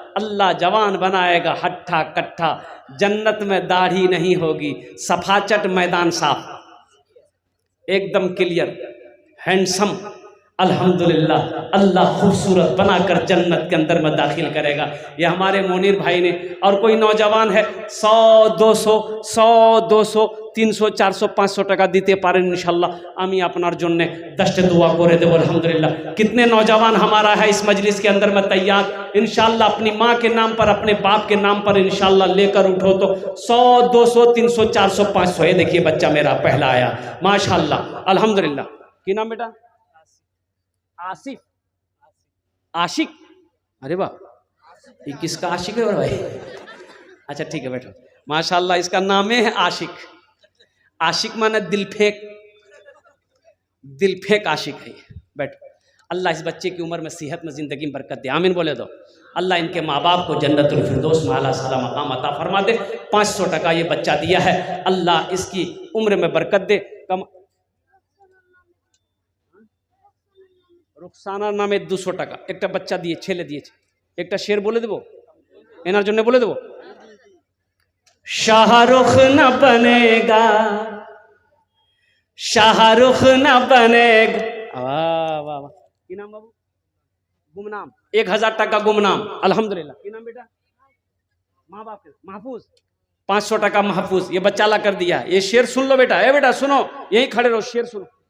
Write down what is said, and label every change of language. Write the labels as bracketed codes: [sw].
[hi] अल्लाह जवान बनाएगा, हट्ठा कट्ठा, जन्नत में दाढ़ी नहीं होगी, सफाचट मैदान साफ, एकदम क्लियर, हैंडसम अल्हम्दुलिल्लाह। अल्लाह खूबसूरत बनाकर जन्नत के अंदर में दाखिल करेगा। ये हमारे मोनीर भाई ने। और कोई नौजवान है [bn] 100 200 100 200 300 400 500 টাকা দিতে পারেন ইনশাল্লাহ, আমি আপনার জন্য 10টা দোয়া করে দেবো अल्हम्दुलिल्लाह। [hi] कितने नौजवान हमारा है इस मजलिस के अंदर में तैयार इंशाल्लाह, अपनी माँ के नाम पर, अपने बाप के नाम पर इंशाल्लाह लेकर उठो तो 100 200 300 400 500। ये देखिए बच्चा मेरा पहला आया माशाल्लाह अल्हम्दुलिल्लाह। की नाम बेटा? आसिफ, आशिक। अरे वाह, ये किसका आशिक है भाई? अच्छा ठीक है बैठो। माशाल्लाह इसका नाम है आशिक। आशिक माने दिल फेंक, दिल फेंक आशिक है। बैठो। अल्लाह इस बच्चे की उम्र में, सेहत में, ज़िंदगी में बरकत दे, आमीन बोले दो। अल्लाह इनके माँ बाप को जन्नतुल फिरदौस में आला साला मकाम अता फरमा दे। 500 टका ये बच्चा दिया है, अल्लाह इसकी उम्र में बरकत दे। [bn] कम रुखसाना नामे 200 টাকা একটা বাচ্চা দিয়ে, ছেলে দিয়েছে। একটা শের বলে দেবো, এনার জন্য বলে দেবো, [hi] শাহরুখ না বনেগা, শাহরুখ না বনেগা। वाह वाह वाह, [bn] কি নাম বাবু? [hi] गुमनाम, 1000 টাকা गुमनाम। अल्हम्दुलिल्लाह। কি नाम बेटा? माँ बाप के महफूज, 500 টাকা महफूज। ये बच्चा ला कर दिया। ये शेर सुन लो बेटा, ए बेटा सुनो, यहीं खड़े रहो, शेर सुनो।